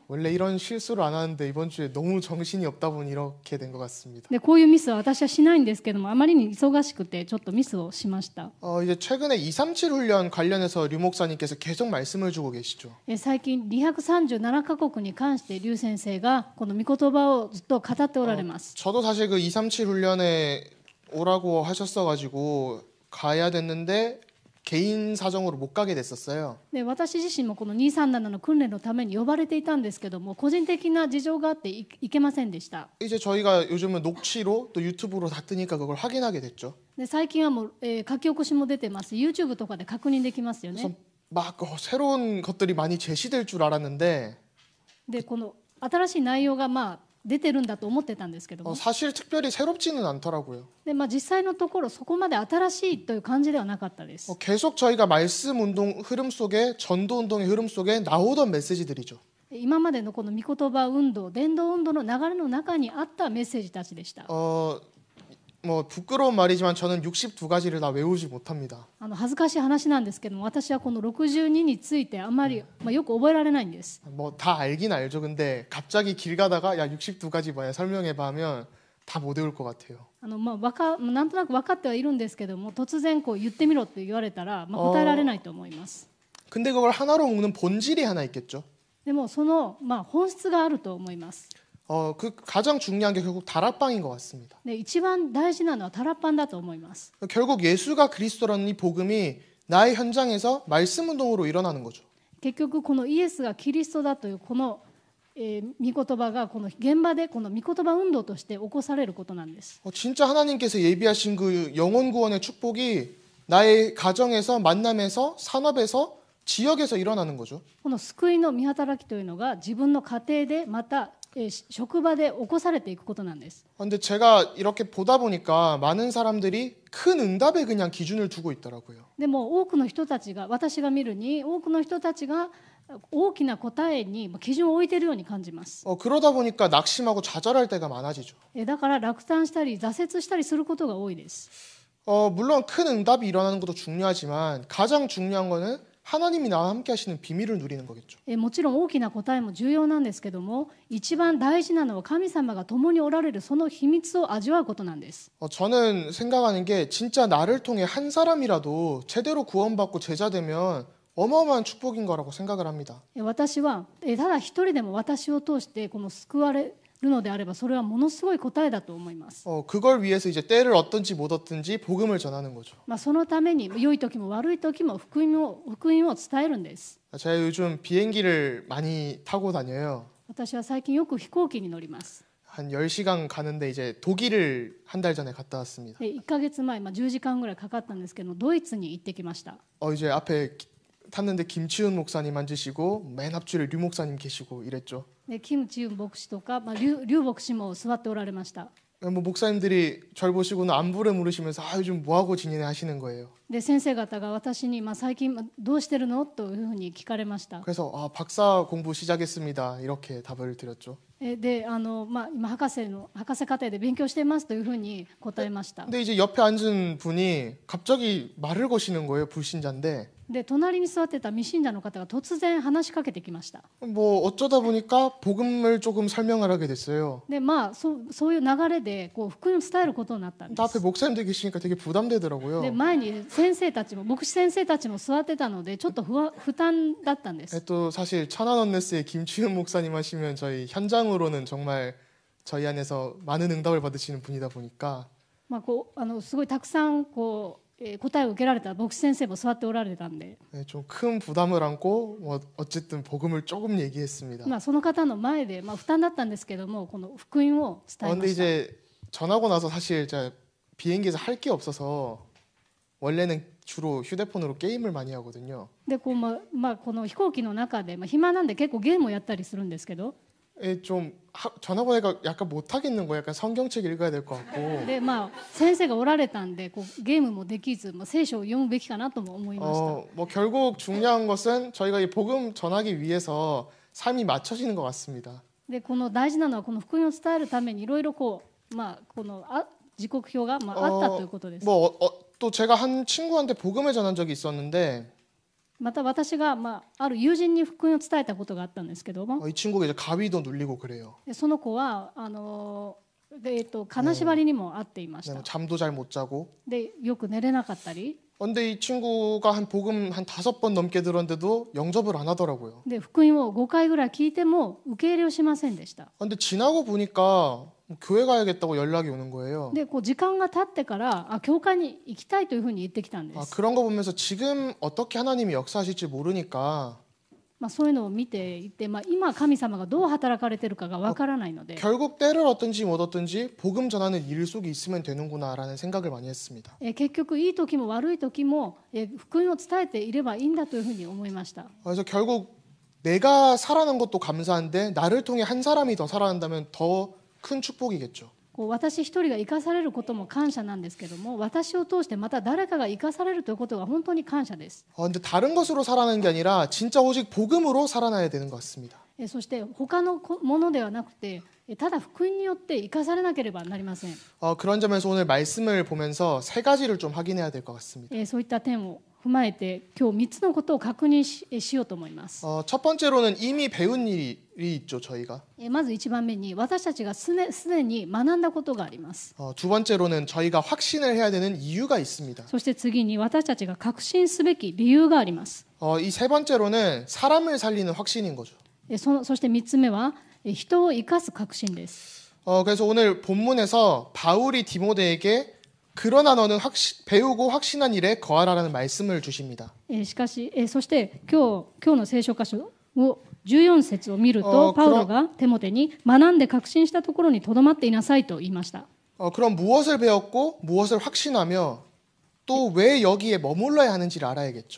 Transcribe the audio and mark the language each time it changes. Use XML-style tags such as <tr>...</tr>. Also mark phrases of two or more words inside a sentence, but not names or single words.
<ko>원래 이런 실수를 안 하는데 이번 주에 너무 정신이 없다 보니 이렇게 된 것 같습니다.</ko> <ja>でこういうミスは私はしないんですけどもあまりに忙しくてちょっとミスをしました。</ja> <ko>이제 최근에 237 훈련 관련해서 류 목사님께서 계속 말씀을 주고 계시죠.</ko> <ja>最近237カ国に関して劉先生がこの御言葉をずっと語っておられます。</ja> <ko>저도 사실 그 237 훈련에 오라고 하셨어가지고 가야 됐는데 개인 사정으로 못 가게 됐었어요.</ko> <ja>で私自身もこの237の訓練のために呼ばれていたんですけども個人的な事情があって行けませんでした。</ja> <ko>이제 저희가 요즘은 녹취로 또 유튜브로 다 뜨니까 그걸 확인하게 됐죠.</ko> <ja>で最近はもう、書き起こしも出てます。 YouTube とかで確認できますよ</ja> <ko>그래서</ko> <ja>ね。</ja> <ko>막 새로운 것들이 많이 제시될 줄 알았는데</ko> <ja>でこの新しい内容が出てるんだと思ってたんですけども</ja> <ko>사실 특별히 새롭지는 않더라고요.</ko> <ja>で、実際のところそこまで新しいという感じではなかったです。</ja> <ko>계속 저희가 말씀 운동 흐름 속에 전도 운동의 흐름 속에 나오던 메시지들이죠.</ko> <ja>今までのこの御言葉運動伝道運動の流れの中にあったメッセージたちでした。</ja> <ko>뭐 부끄러운 말이지만 저는 62가지를 다 외우지 못합니다.</ko> <ja>恥ずかしい話なんですけども私はこの62についてあまり、よく覚えられないんです。</ja> <ko>뭐 다 알긴 알죠. 근데 갑자기 길 가다가 야 62가지 뭐야 설명해봐 하면 다 못 외울 것 같아요.</ko> <ja>なんとなく分かってはいるんですけども突然こう言ってみろって言われたら、答えられないと思います。</ja> <ko>근데 그걸 하나로 묶는 본질이 하나 있겠죠.</ko> <ja>でもその、本質があると思います。</ja> <ko>그 가장 중요한 게 결국 다락방인 것 같습니다.</ko> <ja>で一番大事なのはタラッパンだと思います。</ja> <ko>결국 예수가 그리스도라는 이 복음이 나의 현장에서 말씀 운동으로 일어나는 거죠.</ko> <ja>結局このイエスがキリストだというこの、御言葉がこの現場でこの御言葉運動として起こされることなんです。</ja> <ko>진짜 하나님께서 예비하신 그 영혼 구원의 축복이 나의 가정에서 만남에서 산업에서 지역에서 일어나는 거죠.</ko> <ja>この救いの御働きというのが自分の家庭でまた職場で起こされていくことなんです。</ja> <ko>근데 제가 이렇게 보다 보니까 많은 사람들이 큰 응답에 그냥 기준을 두고 있더라고요.</ko> <ja>でも多くの人たちが私が見るに多くの人たちが大きな答えに基準を置いているように感じます。</ja> <ko>그러다 보니까 낙심하고 좌절할 때가 많아지죠.</ko> <ja>だから落胆したり挫折したりすることが多いです。</ja> <ko>물론 큰 응답이 일어나는 것도 중요하지만 가장 중요한 거는 하나님이 나와 함께 하시는 비밀을 누리는 거겠죠.</ko> <ja>もちろん大きな答えも重要なんですけども一番大事なのは神様が共におられるその秘密を味わうことなんです。</ja> <ko>저는 생각하는 게 진짜 나를 통해 한 사람이라도 제대로 구원받고 제자 되면 어마어마한 축복인 거라고 생각을 합니다.</ko> <ja>私はただ一人でも私を通してこの救われるのであればそれはものすごい答えだと思います。</ja> <ko>그걸 위해서 이제 때를 얻든지 못 얻든지 복음을 전하는 거죠.</ko> <ja>そのために良い時も悪い時も福音を伝えるんです。</ja> <ko>제가 요즘 비행기를 많이 타고 다녀요.</ko> <ja>私は最近よく飛行機に乗ります。</ja> <ko>한 10시간 가는데 이제 독일을 한 달 전에 갔다 왔습니다.</ko> <ja>1 ヶ月前、10時間ぐらいかかったんですけどドイツに行ってきました。</ja> <ko>이제 앞에 탔는데 김치훈 목사님 앉으시고 맨 앞줄에 류 목사님 계시고 이랬죠.</ko> <ja>でキム・チウン牧師とか、リュウ牧師も座っておられました。</ja> <ko>뭐 목사님들이 절 보시고는 안부를 물으시면서 요즘 뭐 하고 지내냐 하시는 거예요.</ko> <ja>で先生方が私に、最近どうしてるのというふうに聞かれました。</ja> <ko>그래서 박사 공부 시작했습니다. 이렇게 답을 드렸죠.</ko> <ja>で今博士課程で勉強していますというふうに答えました。</ja> <ko>근데 이제 옆에 앉은 분이 갑자기 말을 거시는 거예요. 불신자인데.</ko> <ja>で隣に座ってた未信者の方が突然話しかけてきました。</ja> <ko>뭐 어쩌다 보니까 복음을 조금 설명을 하게 됐어요.</ko> <ja>でそういう流れで福音を伝えることになったんで</ja> <ko>앞에</ko> <ja>す。</ja> <ko>목사님들 계시니까 되게 부담되더라고요.</ko> <ja>で前に先生たちも牧師先生たちも座ってたのでちょっと負担だったんです。</ja> <ko>또 사실 천안원네스의 김치훈 목사님 하시면 저희 현장으로는 정말 저희 안에서 많은 응답을 받으시는 분이다 보니까</ko> <ja>すごいたくさん答えを受けられた牧師先生も座っておられたんで、</ja> <ko>좀 큰 부담을 안고 어쨌든 복음을 조금 얘기했습니다.</ko> <ja>その方の前で、負担だったんですけどもこの福音を伝えま</ja> <ko>근데</ko> <ja>した。</ja> <ko>이제 전하고 나서 사실 제가 비행기에서 할 게 없어서 원래는 주로 휴대폰으로 게임을 많이 하거든요.</ko> <ja>でこの飛行機の中で、暇なんで結構ゲームをやったりするんですけど、</ja> <ko>좀 전하고 내가 약간 못 하겠는 거예요. 약간 성경책 읽어야 될 것 같고.</ko> <ja>で先生がおられたんでゲームもできず、聖書を読むべきかなとも思いました。</ja> <ko>뭐 결국 중요한 것은 저희가 이 복음 전하기 위해서 삶이 맞춰지는 것 같습니다.</ko> <ja>でこの大事なのはこの福音を伝えるためにいろいろ時刻表が、あったということです。</ja> <ko>또 제가 한 친구한테 복음을 전한 적이 있었는데</ko> <ja>また私が、ある友人に福音を伝えたことがあったんですけども、</ja> <ko>이 친구가 이제 가위도 눌리고 그래요.</ko> <ja>でその子は金縛りにも遭っていました。</ja> <ko>잠도 잘 못 자고.</ko> <ja>でよく寝れなかったり、</ja> <ko>근데 이 친구가 복음 한 5번 넘게 들었는데도 영접을 안 하더라고요.</ko> <ja>で福音を5回ぐらい聞いても受け入れをしませんでした。</ja> <ko>근데 지나고 보니까 교회 가야겠다고 연락이 오는 거예요.</ko> <ja>で時間が経ってから教会に行きたいというふうに言ってきたんです。</ja> <ko>그런 거 보면서 지금 어떻게 하나님이 역사하실지 모르니까</ko> <ja>そういうのを見ていて、今神様がどう働かれているかがわからないので、</ja> <ko>결국 때를 얻든지 못 얻든지 복음 전하는 일 속에 있으면 되는구나라는 생각을 많이 했습니다.</ko> <ja>結局いい時も悪い時も福音を伝えていればいいんだというふうに思いました。</ja> <ko>그래서 결국 내가 살아난 것도 감사한데 나를 통해 한 사람이 더 살아난다면 더 큰 축복이겠죠.</ko> <ja>私一人が生かされることも感謝なんですけども、私を通してまた誰かが生かされるということが本当に感謝です。</ja> <ko>근데 다른 것으로 살아나는 게 아니라 진짜 오직 복음으로 살아나야 되는 것 같습니다.</ko> <ja>そして他のものではなくて、ただ福音によって生かされなければなりません。</ja> <ko>그런 점에서 오늘 말씀을 보면서 3가지를 좀 확인해야 될 것 같습니다.</ko> <ja>そういった点を踏まえて今日3つのことを確認 しようと思います。</ja> <ko>첫 번째로는 이미 배운 일이 있죠, 저희가.</ko> <ja>まず1番目に私たちがすでに学んだことがあります。</ja> <ko>두 번째로는 저희가 확신을 해야 되는 이유가 있습니다.</ko> <ja>そして次に私たちが確信すべき理由があります。</ja> <ko>이 세 번째로는 사람을 살리는 확신인 거죠.</ko> <ja>そして3つ目は人を生かす確信です。</ja> <ko>그래서 오늘 본문에서 바울이 디모데에게 그러나 너는 배우고 확신한 일에 거하라라는 말씀을 주십니다.</ko> <ja>しかし、そして今日の聖書箇所を14節を見ると、パウロがテモテに学んで確信したところにとどまっていなさいと言いました。</ja> <ko>그럼 무엇을 배웠고 무엇을 확신하며 또 왜 여기에 머물러야 하는지를 알아야겠죠.</ko>